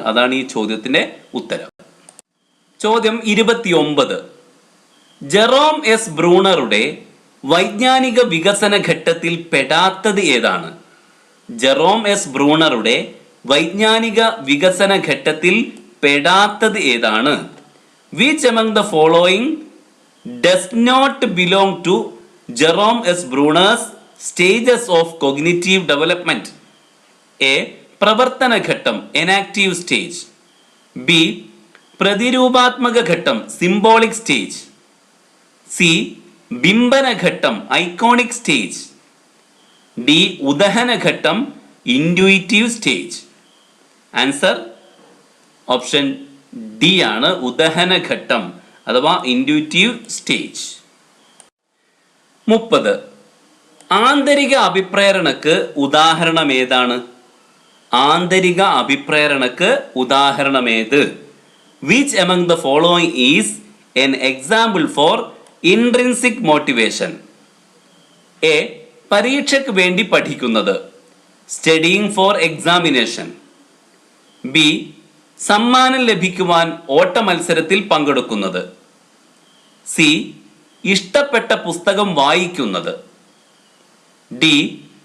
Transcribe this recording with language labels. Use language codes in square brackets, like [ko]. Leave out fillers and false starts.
[ml] അതാണ് ഈ ചോദ്യത്തിന്റെ ഉത്തരം. ചോദ്യം 29. ജെറോം എസ് ബ്രൂണറുടെ വൈജ്ഞാനിക വികസന ഘട്ടത്തിൽ പെടാത്തത് ഏതാണ്? ജെറോം എസ് ബ്രൂണറുടെ വൈജ്ഞാനിക വികസന ഘട്ടത്തിൽ പെടാത്തത് ഏതാണ്? [en] Which among the following does not belong to Jerome S. Bruner's stages of cognitive development? A. [ml] പ്രവർത്തന ഘട്ടം [en] enactive stage. [ml] B. പ്രതിരൂപാത്മക ഘട്ടം [en] symbolic stage. [ml] C. ബിംബന ഘട്ടം [en] iconic stage. [ml] D. ഉദഹന ഘട്ടം [en] intuitive stage. [ml] Answer option D ആണ്, ഉദഹന ഘട്ടം അഥവാ ഇൻഡ്യൂറ്റീവ് സ്റ്റേജ്. 30. ആന്തരിക അഭിപ്രേരണക്ക് ഉദാഹരണം ഏതാണ്? ആന്തരിക അഭിപ്രേരണക്ക് ഉദാഹരണമേത്? [en] Which among the following is an example for intrinsic motivation? A. [ml] പരീക്ഷയ്ക്ക് വേണ്ടി പഠിക്കുന്നത്, [en] studying for examination. [ml] B. സമ്മാനം ലഭിക്കുവാൻ ഓട്ട മത്സരത്തിൽ പങ്കെടുക്കുന്നത്. സി. ഇഷ്ടപ്പെട്ട പുസ്തകം വായിക്കുന്നത്. ഡി.